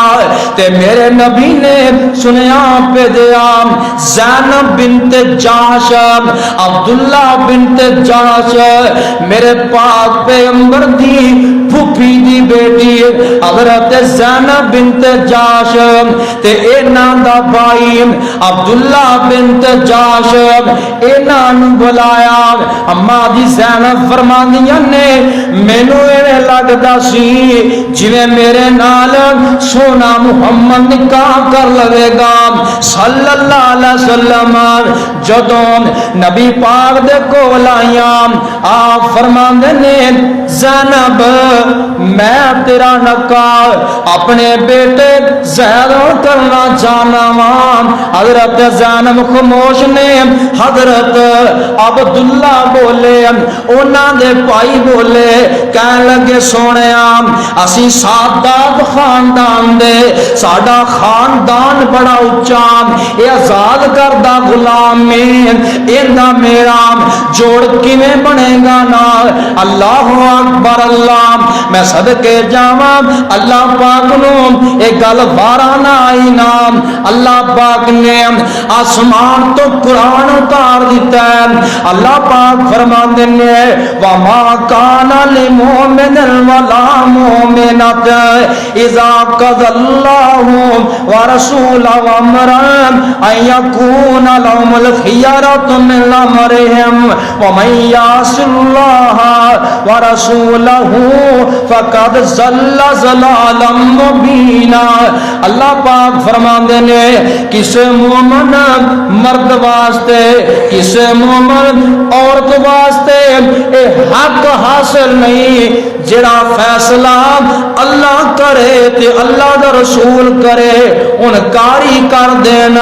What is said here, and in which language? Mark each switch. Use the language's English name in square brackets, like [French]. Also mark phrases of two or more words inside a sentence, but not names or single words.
[Punjabi] تے میرے نبی نے سنیا پے دیا زینب بنت جحش، عبداللہ بنت جحش میرے پاک پیغمبر دی پھپھی دی بیٹی حضرت زینب بنت جحش تے انہاں دا بھائی عبداللہ بنت جحش انہاں نوں بلایا. اماں دی زینب فرماندیاں نے مینوں ایویں لگدا سی جیویں میرے نال سوہنا محمد نکاح کر لوے گا [Arabic] صلى الله عليه وسلم. [Punjabi] جدوں نبی پاک دے کول آئیاں آپ فرماندے نے زینب میں تیرا نکاح اپنے بیٹے زید کرنا چاہنا وا۔ حضرت زینب خاموش نے حضرت عبداللہ بولے، انہاں دے بھائی بولے، کہن لگے سونیا اسی سادات خاندان دے، ساڈا خاندان بڑا اچا، اے آزاد کردہ غلام میں ایندا میرا جوڑ کیویں بنے گا نا؟ اللہ اکبر اللہ، میں صدقے جاواں اللہ پاک نو اے گل وارا نہ آئی نا، اللہ پاک نے آسمان تو قرآن اتار دیتا ہے۔ اللہ پاک فرماندے نے [Arabic] وما کان للمؤمن ولا مؤمنۃ اذا قضى الله ورسوله امرا ان يكون لهم الخيرة من امرهم ومن يعص الله ورسوله فقد ضل ضلالا مبینا۔ [Punjabi] اللہ پاک فرماندے نے کسے مومن مرد واسطے، کسے مومن عورت واسطے اے حق حاصل نہیں جڑا فیصلہ اللہ کرے تے اللہ دا رسول کرے انکاری کر دینا۔